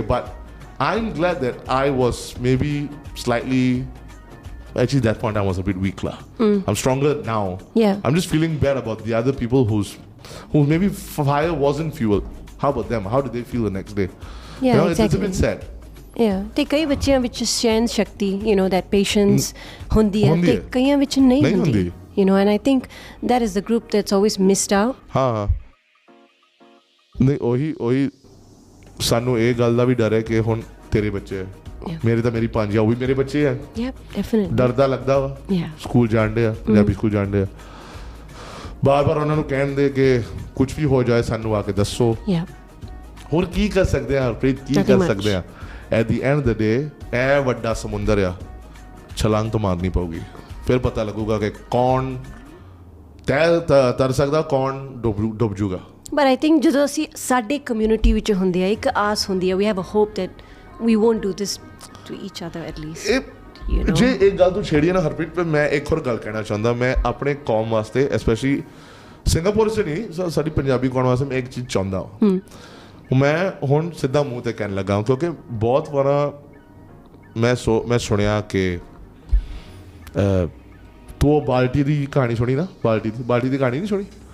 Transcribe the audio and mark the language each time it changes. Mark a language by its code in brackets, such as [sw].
[en] But I'm glad that I was maybe slightly... Actually, that point I was a bit weak. I'm stronger now. Yeah. I'm just feeling bad about the other people who maybe fire wasn't fuel. How about them? How did they feel the next day? Yeah, It's a bit sad. Yeah. [pa] ਤੇ ਕਈ ਬੱਚਿਆਂ ਵਿੱਚ ਸਹਿਨ ਸ਼ਕਤੀ, [en] that patience [pa] ਹੁੰਦੀ ਹੈ ਤੇ ਕਈਆਂ ਵਿੱਚ ਨਹੀਂ ਹੁੰਦੀ. [en] And I think that is the group that's always missed out. [pa] ਹਾਂ ਨਹੀਂ ਉਹੀ ਸਾਨੂੰ ਇਹ ਗੱਲ ਦਾ ਵੀ ਡਰ ਹੈ ਕਿ ਹੁਣ ਤੇਰੇ ਬੱਚੇ ਮੇਰੇ ਤਾਂ ਮੇਰੀ ਪੰਜ ਆ ਉਹ ਵੀ ਮੇਰੇ ਬੱਚੇ ਆ. [en] Definitely. [pa] ਡਰਦਾ ਲੱਗਦਾ ਵਾ. ਸਕੂਲ ਜਾਣਦੇ ਆ, ਪੰਜਾਬੀ ਸਕੂਲ ਜਾਣਦੇ ਆ. ਬਾਰ-ਬਾਰ ਉਹਨਾਂ ਨੂੰ ਕਹਿੰਦੇ ਕਿ ਕੁਝ ਵੀ ਹੋ ਜਾਏ ਸਾਨੂੰ ਆ ਕੇ ਦੱਸੋ. ਹੋਰ ਕੀ ਕਰ ਸਕਦੇ ਆ ਹਰਪ੍ਰੀਤ, ਕੀ ਕਰ ਸਕਦੇ ਆ? [en] At the end of the day, [pa] ਇਹ ਵੱਡਾ ਸਮੁੰਦਰ ਆ, ਛਲਾਂਗ ਤਾਂ ਮਾਰਨੀ ਪਊਗੀ. ਫਿਰ ਪਤਾ ਲੱਗੂਗਾ ਕਿ ਕੌਣ ਤਰ ਸਕਦਾ, ਕੌਣ ਡੁੱਬ ਜੂਗਾ. [en] But I think [pa] ਜਦੋਂ ਅਸੀਂ ਸਾਡੇ ਕਮਿਊਨਿਟੀ ਵਿੱਚ ਹੁੰਦੇ ਆ, ਇੱਕ ਆਸ ਹੁੰਦੀ ਆ, [en] we have a hope that we won't do this to each other at least. [pa] ਜੇ ਇੱਕ ਗੱਲ ਤੂੰ ਛੇੜੀ ਨਾ ਹਰਪ੍ਰੀਤ, ਮੈਂ ਇੱਕ ਹੋਰ ਗੱਲ ਕਹਿਣਾ ਚਾਹੁੰਦਾ. ਮੈਂ ਆਪਣੇ ਕੌਮ ਵਾਸਤੇ, ਐਸਪੈਸ਼ਲੀ ਸਿੰਗਾਪੁਰ 'ਚ ਨਹੀਂ, ਸਾਡੀ ਪੰਜਾਬੀ ਕੌਮ ਵਾਸਤੇ ਮੈਂ ਇੱਕ ਚੀਜ਼ ਚਾਹੁੰਦਾ. ਮੈਂ ਹੁਣ ਸਿੱਧਾ ਮੂੰਹ ਤੇ ਕਹਿਣ ਲੱਗਾ ਕਿਉਂਕਿ ਬਹੁਤ ਵਾਰ ਮੈਂ ਸੁਣਿਆ ਕਿ ਤੂੰ ਉਹ ਬਾਲਟੀ ਦੀ ਕਹਾਣੀ ਸੁਣੀ ਨਾ, ਬਾਲਟੀ ਦੀ ਕਹਾਣੀ ਨਹੀਂ ਸੁਣੀ?